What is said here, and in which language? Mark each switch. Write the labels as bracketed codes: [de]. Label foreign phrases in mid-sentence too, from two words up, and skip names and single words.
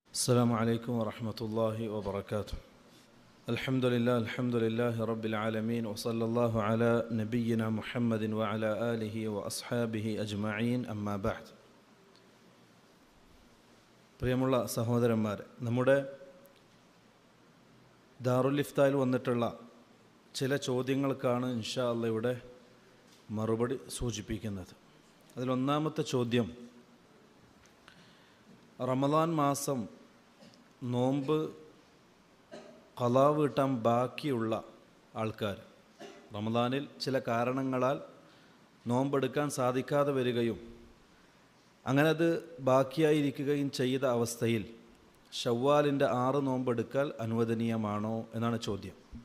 [ar] السلام عليكم ورحمة الله وبركاته. الحمد لله رب العالمين وصلى الله على نبينا محمد وعلى آله وأصحابه أجمعين أما بعد. [ml] പ്രിയമുള്ള സഹോദരന്മാരെ, നമ്മുടെ ദാറുൽ ഇഫ്തായിൽ വന്നിട്ടുള്ള ചില ചോദ്യങ്ങൾക്കാണ് [ar] إن شاء الله [ml] ഇവിടെ മറുപടി സൂചിപ്പിക്കുന്നത്. അതിലൊന്നാമത്തെ ചോദ്യം, റമദാൻ മാസം നോമ്പ് ഖളാ വീട്ടാൻ ബാക്കിയുള്ള ആൾക്കാർ, റമദാനിൽ ചില കാരണങ്ങളാൽ നോമ്പെടുക്കാൻ സാധിക്കാതെ വരികയും അങ്ങനെ അത് ബാക്കിയായിരിക്കുകയും ചെയ്ത അവസ്ഥയിൽ ശവ്വാലിൻ്റെ 6 നോമ്പെടുക്കൽ അനുവദനീയമാണോ എന്നാണ് ചോദ്യം.